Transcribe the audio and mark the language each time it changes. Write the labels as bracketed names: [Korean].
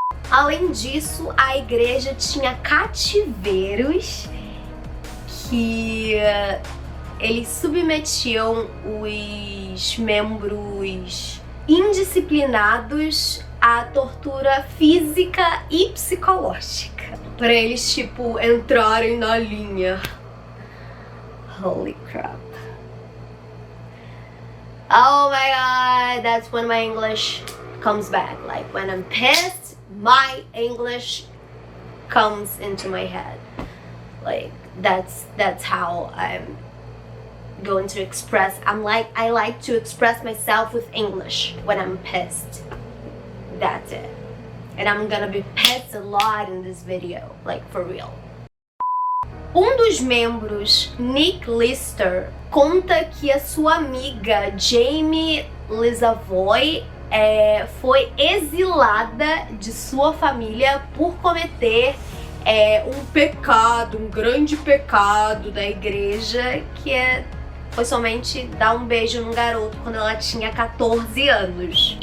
[Portuguese] Além disso, a igreja tinha cativeiros que eles submetiam os membros indisciplinados à tortura física e psicológica. Pra eles, tipo, entrarem na linha. [English] Holy crap. Oh my god, that's when my English comes back. Like, when I'm pissed, my English comes into my head. Like, that's how I'm going to express. I like to express myself with English when I'm pissed. That's it. And I'm gonna be pissed a lot in this video, like, for real. [Portuguese] Um dos membros, Nick Lister, conta que a sua amiga Jamie Lisavoy foi exilada de sua família por cometer um pecado, um grande pecado da igreja, que foi somente dar um beijo num garoto quando ela tinha 14 anos.